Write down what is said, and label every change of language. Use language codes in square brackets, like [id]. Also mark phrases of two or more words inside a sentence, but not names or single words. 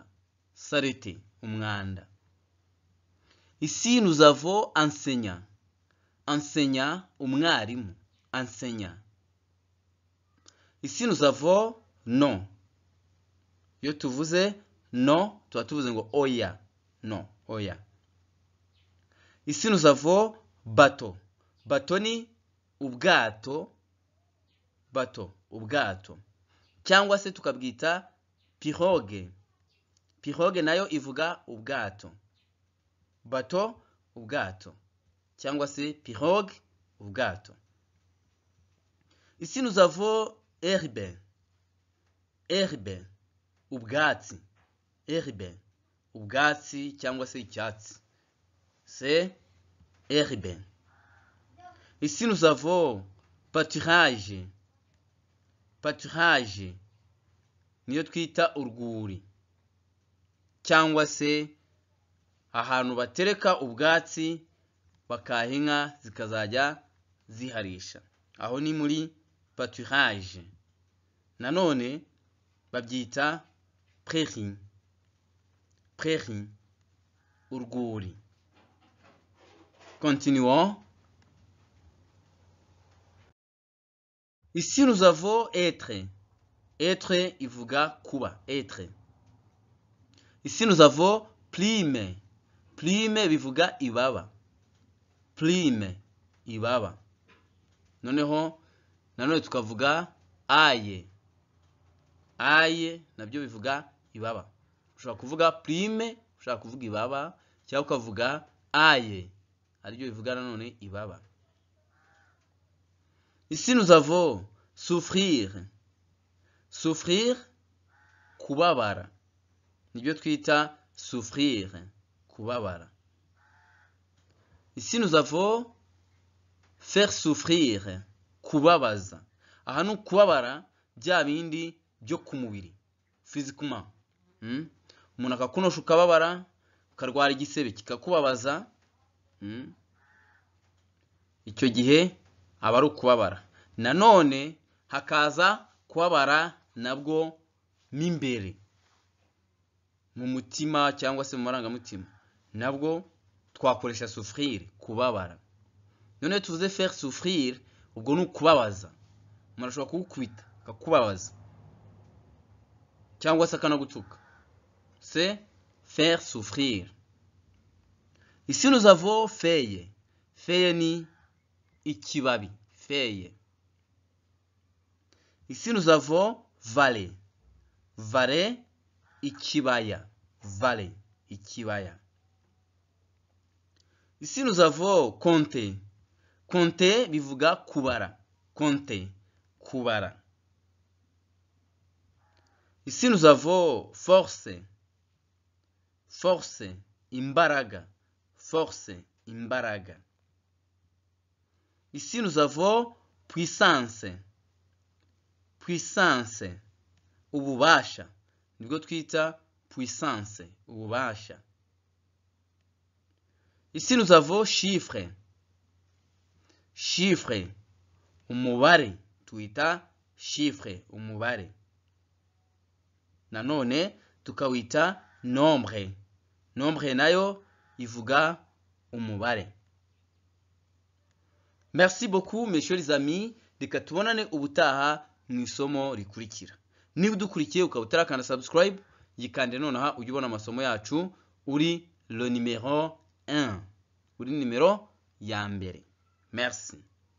[rw] Saleté, umwanda. [fr] Ici nous avons enseignant. Enseignant, umwarimu. Enseignant. Ici nous avons non. [rw] Iyo tuvuze non, tuba tuvuze ngo oya. Non, oya. [fr] Ici nous avons bateau. [rw] Bateau ni ubwato. Bateau, ubwato. Cyangwa se tukabwita pirogue. Pirogue nayo ivuga ubwato. Bateau, ubwato. Cyangwa se pirogue, ubwato. [fr] Ici nous avons herbe. Herbe, [rw] ubwatsi. Herbe, ubwatsi cyangwa se icyatsi. [fr] C'est herbe. Ici nous avons pâturage. [rw] Pâturage niyo twita urwuri cyangwa se ahantu batereka ubwatsi bakaha inka zikazajya ziharisha. Aho ni muri pâturage. Nanone babyita prairie. Prairie, urwuri. [fr] Continuons. Ici nous avons être. [rw] Être ivuga kuba. [fr] Être. Ici nous avons plume. [rw] Plume bivuga ibaba. Plume, ibaba. Nanone tukavuga aye. Aye nabyo bivuga ibaba. Ushobora kuvuga plume, ushobora kuvuga ibaba, cyangwa ukavuga aye. Aribyo bivuga nanone ibaba. [fr] Ici nous avons souffrir. Souffrir, [rw] kubabara. Nibyo twita souffrir, kubabara. [fr] Ici nous avons faire souffrir, [rw] kubabaza. Aha ni kubabara bya bindi byo ku mubiri, physiquement. Umuntu akakunosha ukababara, ukarwara igisebe kikakubabaza, icyo gihe aba ari ukubabara. Nanone hakaza kubabara nabwo m'imbere mu mutima cyangwa se mu marangamutima, nabwo twakoresha souffrir, kubabara. None tuvuze [fr] faire souffrir, [rw] ubwo ni ukubabaza. Umuntu ashobora kugukubita akakubabaza cyangwa se akanagutuka. [fr] C'est faire souffrir. Ici nous avons feuille. [rw] Feuille ni ikibabi, feuille. [fr] Ici nous avons vallée. [rw] Vallée, ikibaya. Vallée, ikibaya. [fr] Ici nous avons compter. [rw] Compter bivuga kubara. Compter, kubara. [fr] Ici nous avons force. Force, [rw] imbaraga. Force, imbaraga. [fr] Ici nous avons puissance. Puissance, [rw] ububasha. Nibwo twita puissance, ububasha. [fr] Ici nous avons chiffre. Chiffre, [rw] umubare. Tuita chiffre, umubare. Nanone tukawita nombre. Nombre nayo ivuga umubare. [fr] Merci beaucoup mes chers amis. [rw] Reka tubonane ubutaha mu isomo rikurikira. Niba udukurikiye ukaba utarakanda subscribe, yikande nonaha ujye ubona amasomo yacu uri [fr] le numéro 1. [rw] Uri numero ya mbere. Merci.